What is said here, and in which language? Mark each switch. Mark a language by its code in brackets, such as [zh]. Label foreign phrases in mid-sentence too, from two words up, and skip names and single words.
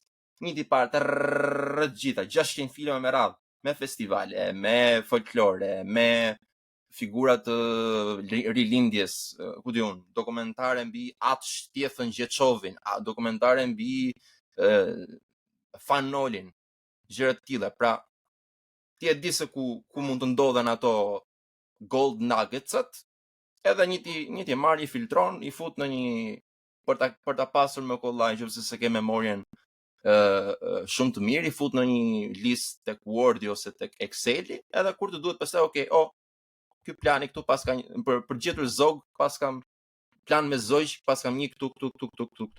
[sq] Një di parë gjitha 600 filma me radhë, me festivale, me folklore, me figura të rilindjes, ku di unë, dokumentare mbi atë Shtjefën Gjeçovin, dokumentare mbi Fanolin, gjëra të tilla. Pra, ti e di se ku mund të ndodhen ato [en] gold nuggets- [sq] at, edhe një ti marr, i filtron, i fut në një për ta pasur me kollaj, nëse se ke memorien shumë të mirë, i fut në një listë tek Wordi ose tek Exceli, edhe kur të duhet pastaj ky plani këtu pas ka për gjetur zog, pas kam plan me zogj, pas kam një këtu.